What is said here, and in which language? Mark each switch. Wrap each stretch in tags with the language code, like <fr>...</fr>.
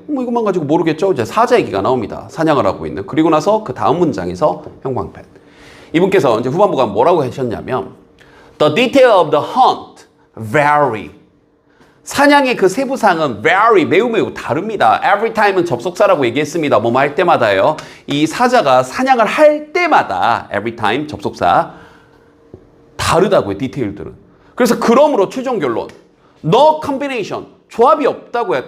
<ko>이것만 가지고 모르겠죠. 이제 사자 얘기가 나옵니다. 사냥을 하고 있는. 그리고 나서 그 다음 문장에서 형광펜. 이분께서 이제 후반부가 뭐라고 하셨냐면</ko> <en>The detail of the hunt vary.</en> <ko>사냥의 그 세부사항은 vary, 매우 다릅니다.</ko> <en>Every time</en> <ko>은 접속사라고 얘기했습니다. 뭐뭐 할 때마다요. 이 사자가 사냥을 할 때마다</ko> <en>every time</en> <ko>접속사 다르다고요. 디테일들은. 그래서 그러므로 최종 결론</ko> <en>No combination,</en> <ko>조합이 없다고요.</ko>